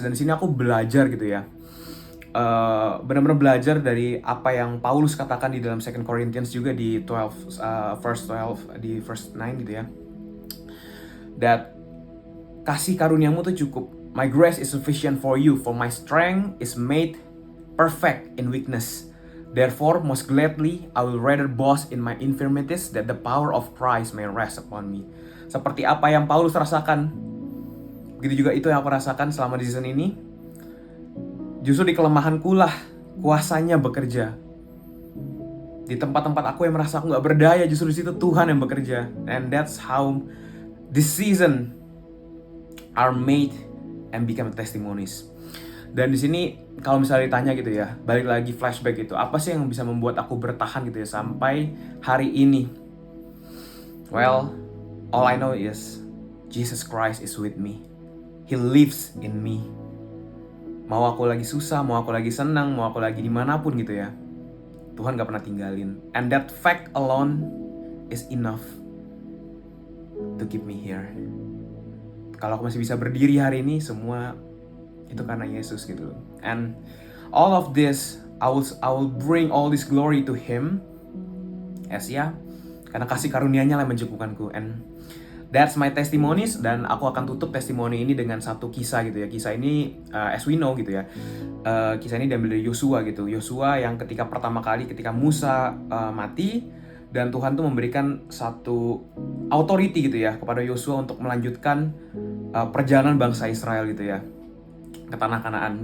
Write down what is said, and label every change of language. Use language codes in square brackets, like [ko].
[id] Dan di sini aku belajar gitu ya, benar-benar belajar dari apa yang Paulus katakan di dalam 2 Corinthians juga di 12 verse 12 di verse 9 gitu ya, that kasih karuniamu tuh cukup. [en] My grace is sufficient for you, for my strength is made perfect in weakness. Therefore, most gladly, I will rather boast in my infirmities, that the power of Christ may rest upon me. [id] Seperti apa yang Paulus rasakan, begitu juga itu yang aku rasakan selama di season ini. Justru di kelemahanku lah kuasanya bekerja. Di tempat-tempat aku yang merasa aku gak berdaya, justru di situ Tuhan yang bekerja. [en] And that's how this season are made and become testimonies. [id] Dan di sini kalau misalnya ditanya gitu ya, balik lagi flashback gitu, apa sih yang bisa membuat aku bertahan gitu ya sampai hari ini? [en] Well, all I know is Jesus Christ is with me. He lives in me. [id] Mau aku lagi susah, mau aku lagi senang, mau aku lagi dimanapun gitu ya, Tuhan gak pernah tinggalin. [en] And that fact alone is enough to keep me here. [id] Kalau aku masih bisa berdiri hari ini, semua itu karena Yesus gitu. [en] And all of this, I will bring all this glory to Him, as ya, [id] karena kasih karunia-Nya lah mencukupkanku. [en] And that's my testimonies. [id] Dan aku akan tutup testimoni ini dengan satu kisah gitu ya. Kisah ini [en] as we know [id] gitu ya, kisah ini diambil dari Yosua gitu. Yosua yang ketika pertama kali ketika Musa mati, dan Tuhan tuh memberikan satu authority gitu ya kepada Yosua untuk melanjutkan perjalanan bangsa Israel gitu ya ke tanah Kanaan.